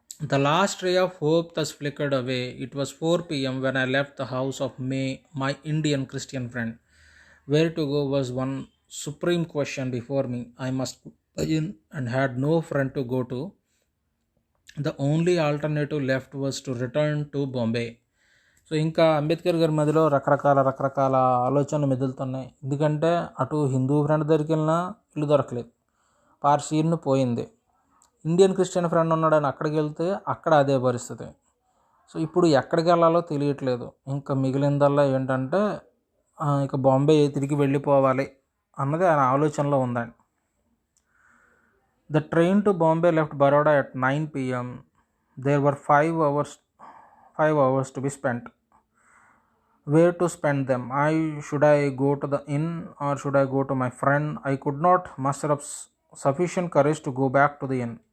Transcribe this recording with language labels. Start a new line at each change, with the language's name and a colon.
English: The last ray of hope thus flickered away. It was 4 p.m. when I left the house of my Indian Christian friend. Where to go was one supreme question before me. I must begin and had no friend to go to. The only alternative left was to return to Bombay.
Telugu: So ఇంకా అంబేద్కర్ గారి మధ్యలో రకరకాల ఆలోచనలు మెదులుతున్నాయి. ఎందుకంటే అటు Hindu friend దగ్గరికి వెళ్ళినా ఇల్లు దొరకలేదు, పార్సీని పోయింది. ఇండియన్ క్రిస్టియన్ ఫ్రెండ్ ఉన్నాడు, ఆయన అక్కడికి వెళ్తే అక్కడ అదే పరిస్థితి. సో ఇప్పుడు ఎక్కడికి వెళ్ళాలో తెలియట్లేదు. ఇంకా మిగిలిందల్లా ఏంటంటే ఇక బాంబే తిరిగి వెళ్ళిపోవాలి అన్నది ఆయన ఆలోచనలో ఉందండి.
English: The train to Bombay left Baroda at 9 p.m. There were 5 hours to be spent. Where to spend them? Should I go to the inn or should I go to my friend? I could not muster up sufficient courage to go back to the inn.